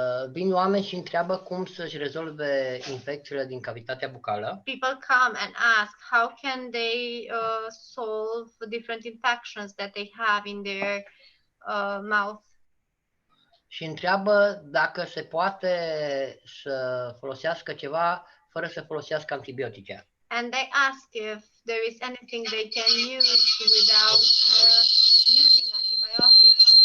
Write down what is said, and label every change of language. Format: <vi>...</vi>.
<ro>vin oameni și întreabă cum să-și rezolve infecțiile din cavitatea bucală.</ro> <en>people come and ask how can they solve different infections that they have in their mouth.</en> <ro>Și întreabă dacă se poate să folosească ceva fără să folosească antibiotice.</ro> <en>And they ask if there is anything they can use without using antibiotics.</en>